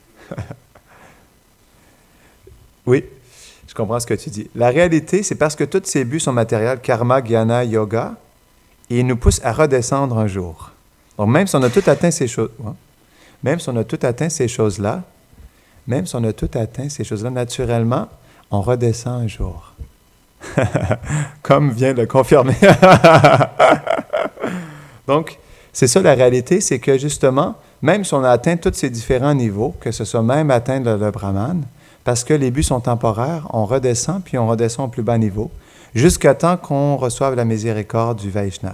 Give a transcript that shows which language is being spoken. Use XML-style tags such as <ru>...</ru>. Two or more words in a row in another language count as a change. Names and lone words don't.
<fr>Oui, je comprends ce que tu dis. La réalité, c'est parce que tous ces buts sont matériels,</fr> <sa>karma, jnana, yoga,</sa> <fr>et ils nous poussent à redescendre un jour. Donc, même si on a tout atteint ces choses, ouais, même si on a tout atteint ces choses-là, naturellement, on redescend un jour. Comme vient de le confirmer. Donc, c'est ça la réalité, c'est que justement, même si on a atteint tous ces différents niveaux, que ce soit même atteindre le Brahman, parce que les buts sont temporaires, on redescend, puis on redescend au plus bas niveau, jusqu'à temps qu'on reçoive la miséricorde du Vaishnav.</fr>